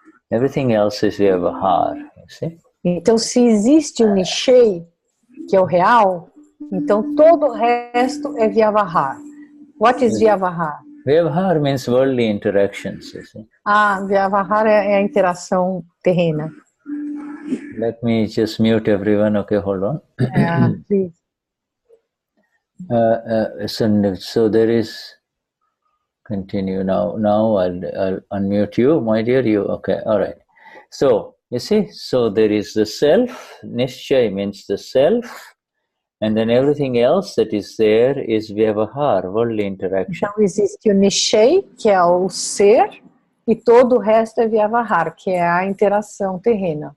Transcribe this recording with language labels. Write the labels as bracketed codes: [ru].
[en] Everything else is Vyavahar, you see? [pt] Então, se existe um Nishchay, que é o real, então todo o resto é Vyavahar. [en] What is Vyavahar? Vyavahar means worldly interactions, you see? [pt] Vyavahar é a interação terrena. [en] Let me just mute everyone, okay, hold on. Please. So there is, continue now I'll unmute you, my dear, okay, all right. So, you see, so there is the self, Nishchay means the self, and then everything else that is there is Vyavahar, worldly interaction. [pt] Então existe o Nishchay, que é o ser, e todo o resto é Vyavahar, que é a interação terrena.